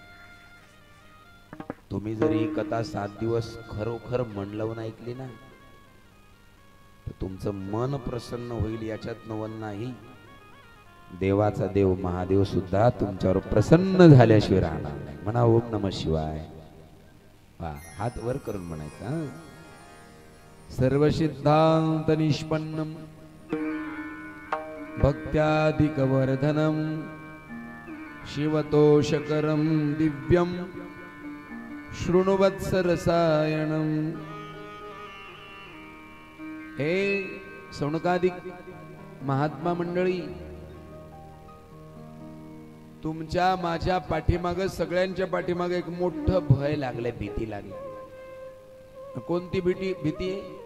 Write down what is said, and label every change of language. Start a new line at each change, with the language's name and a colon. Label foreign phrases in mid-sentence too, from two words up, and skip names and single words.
Marathi: तुम्ही जर ही कथा 7 दिवस खरोखर मन लावून ऐकली ना, तर तुमचं मन प्रसन्न होईल, याच्यात नवल नाही. देवाचा देव महादेव सुद्धा तुमच्यावर प्रसन्न झाल्याशिवाय राहणार नाही. म्हणा
Sanskrit: ओम नमः शिवाय.
Marathi: वा, हात वर करून म्हणायचा,
Sanskrit: सर्व सिद्धांत निष्पन्नम भक्त्यादिकवर्धनम शिवतोषकरम दिव्यम शृणुवत्स रसायनम.
Marathi: हे सौनकादिक महात्मा मंडळी, तुमच्या माझ्या पाठीमाग, सगळ्यांच्या पाठीमाग एक मोठं भय लागले, भीती लागली. कोणती भीती आहे?